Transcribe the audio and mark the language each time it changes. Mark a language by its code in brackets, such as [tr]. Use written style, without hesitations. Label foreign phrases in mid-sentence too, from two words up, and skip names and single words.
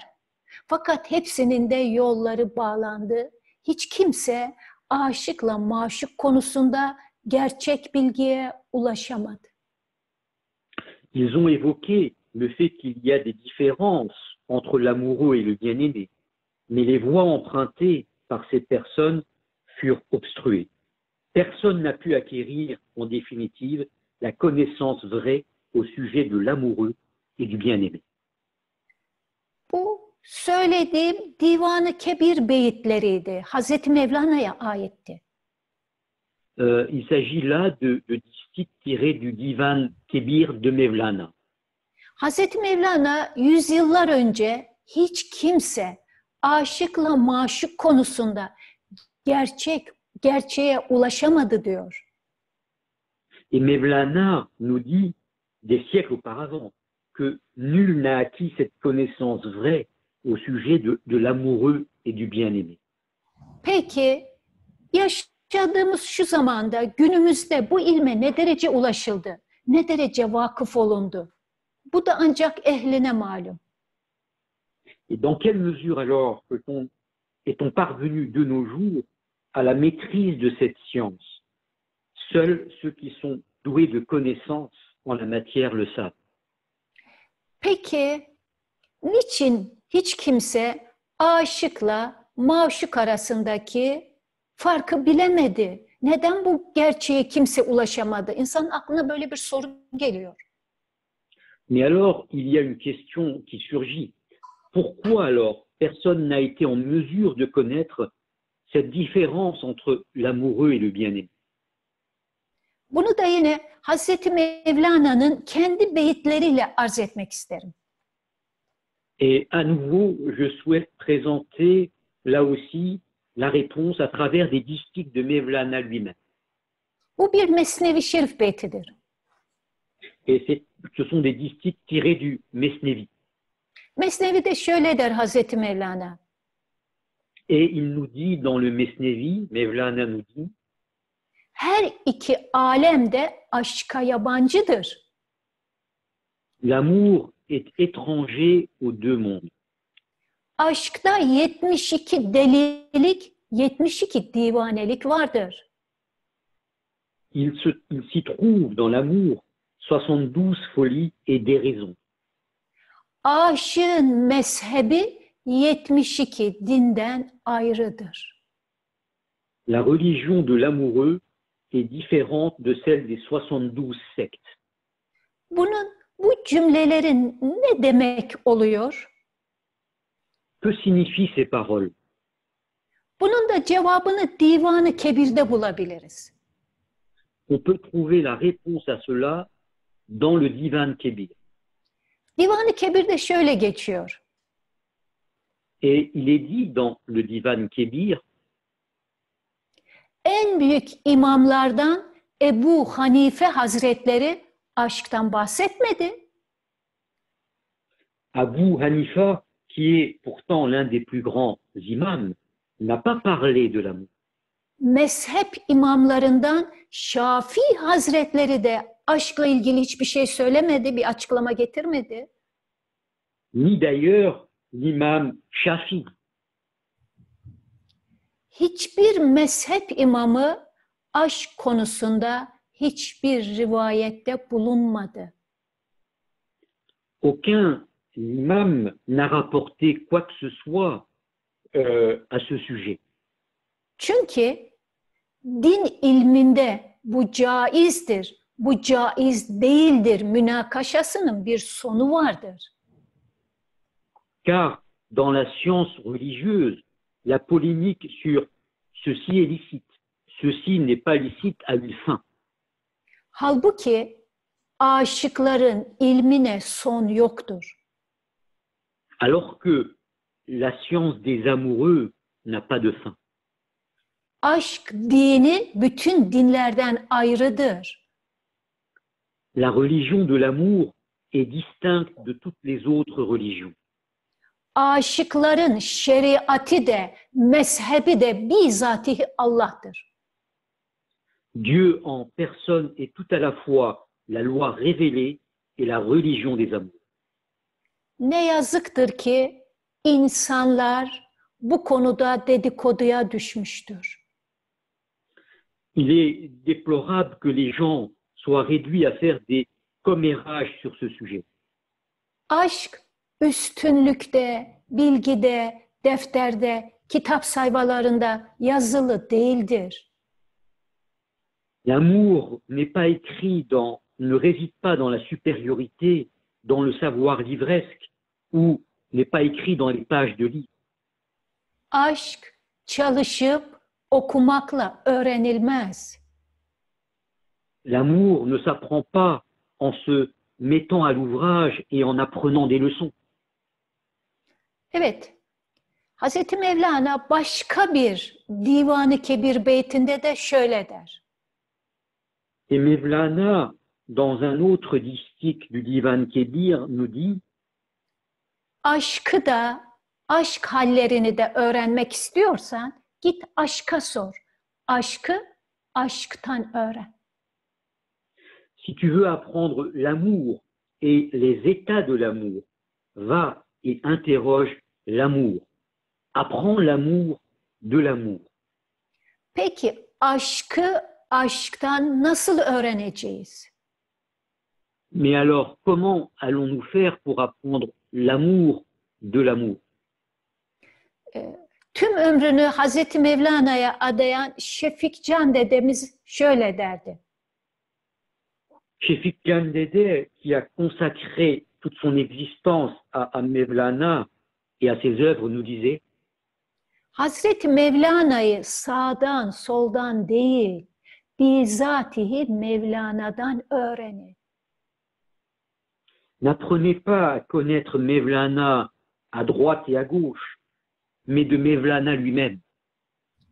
[tr] Fakat hepsinin de yolları bağlandı. Hiç kimse aşıkla maşuk konusunda gerçek bilgiye ulaşamadı. [fr] Ils ont évoqué le fait qu'il y a des différences entre l'amoureux et le bien-aimé, mais les voies empruntées par ces personnes furent obstruées. Personne n'a pu acquérir, en définitive, la connaissance vraie au sujet de l'amoureux et du bien-aimé. [tr] Bu söylediğim Divan-ı Kebir beyitleriydi. Hazreti Mevlana'ya aitti. [fr] Il s'agit là de distiques tirés du Divan Kebir de Mevlana. [tr] Hazreti Mevlana yüzyıllar önce hiç kimse aşıkla maşuk konusunda gerçeğe ulaşamadı diyor. [fr] Et Mevlana nous dit, des siècles auparavant, que nul n'a acquis cette connaissance vraie au sujet de l'amoureux et du bien-aimé. [tr] Peki yaşadığımız şu zamanda günümüzde bu ilme ne derece ulaşıldı? Ne derece vakıf olundu? Bu da ancak ehline malum. [fr] Et dans quelle mesure alors est-on parvenu de nos jours à la maîtrise de cette science? Seuls ceux qui sont doués de connaissances en la matière le savent. [tr] Peki niçin hiç kimse aşıkla maşuk arasındaki farkı bilemedi? Neden bu gerçeğe kimse ulaşamadı? İnsanın aklına böyle bir soru geliyor. [fr] Mais alors, il y a une question qui surgit. Pourquoi alors personne n'a été en mesure de connaître cette différence entre l'amoureux et le bien-aimé? [tr] Bunu da yine Hazreti Mevlana'nın kendi beyitleriyle arz etmek isterim. [fr] Et à nouveau, je souhaite présenter là aussi la réponse à travers des distiques de Mevlana lui-même. [tr] Bu bir Mesnevi Şerif beytidir. [fr] Et ce sont des distiques tirés du Mesnevi. [tr] Mesnevi'de şöyle der Hazreti Mevlana. [fr] Et il nous dit dans le Mesnevi, Mevlana nous dit, [tr] Her iki alem de aşka yabancıdır. [fr] l'amour est étranger aux deux mondes. [tr] Aşkta 72 delilik, 72 divanelik vardır. [fr] Il s'y trouve dans l'amour 72 folies et déraisons. [tr] Aşığın mezhebi 72 dinden ayrıdır. [fr] La religion de l'amoureux est différente de celle des 72 sectes. [tr] Bu cümlelerin ne demek oluyor? [fr] Que signifient ces paroles? [tr] Bunun da cevabını Divan-ı Kebir'de bulabiliriz. [fr] On peut trouver la réponse à cela dans le Divan Kebir. [tr] Divan-ı Kebir'de şöyle geçiyor. [fr] Et il est dit dans le Divan Kebir, [tr] En büyük imamlardan Ebu Hanife Hazretleri aşktan bahsetmedi. [fr] Abu Hanifa, qui est pourtant l'un des plus grands imams, n'a pas parlé de l'amour. [tr] Mezhep imamlarından Şafii Hazretleri de aşkla ilgili hiçbir şey söylemedi, bir açıklama getirmedi. [fr] Ni d'ailleurs l'imam Shafi. [tr] Hiçbir mezhep imamı aşk konusunda hiçbir rivayette bulunmadı. [fr] Aucun imam n'a rapporté quoi que ce soit à ce sujet. [tr] Çünkü din ilminde bu caizdir, bu caiz değildir münakaşasının bir sonu vardır. [fr] Car dans la science religieuse, la polémique sur ceci est licite, ceci n'est pas licite a une fin. [tr] Halbuki aşıkların ilmine son yoktur. [fr] Alors que la science des amoureux n'a pas de fin. [tr] Aşk dini bütün dinlerden ayrıdır. [fr] La religion de l'amour est distincte de toutes les autres religions. [tr] Aşıkların şeriatı de, mezhebi de bizatihi Allah'tır. [fr] Dieu en personne est tout à la fois la loi révélée et la religion des amours. [tr] Ne yazıktır ki insanlar bu konuda dedikoduya düşmüştür. [fr] Il est déplorable que les gens soient réduits à faire des commérages sur ce sujet. [tr] Aşk üstünlükte, bilgide, defterde, kitap sayfalarında yazılı değildir. [fr] L'amour n'est pas écrit ne réside pas dans la supériorité, dans le savoir livresque, ou n'est pas écrit dans les pages de livres. [tr] Aşk çalışıp okumakla öğrenilmez. [fr] L'amour ne s'apprend pas en se mettant à l'ouvrage et en apprenant des leçons. [tr] Evet, Hazreti Mevlana başka bir Divan-ı Kebir beytinde de şöyle der. [fr] Et Mevlana, dans un autre distique du Divan Kebir, nous dit [tr] Aşkı da, aşk hallerini de öğrenmek istiyorsan git aşka sor. Aşkı aşktan öğren. [fr] si tu veux apprendre l'amour et les états de l'amour, va et interroge l'amour. Apprends l'amour de l'amour. [tr] Peki aşkı aşktan nasıl öğreneceğiz? [fr] Mais alors, comment allons-nous faire pour apprendre l'amour de l'amour? [tr] Tüm ömrünü Hazreti Mevlana'ya adayan Şefikcan dedemiz şöyle derdi. [fr] Şefik-Can Dede, qui a consacré toute son existence à Mevlana et à ses œuvres, nous disait [tr] Hazreti Mevlana'yı sağdan soldan değil, bizatihi Mevlana'dan öğrenin. [fr] n'apprenez pas à connaître Mevlana à droite et à gauche, mais de Mevlana lui-même.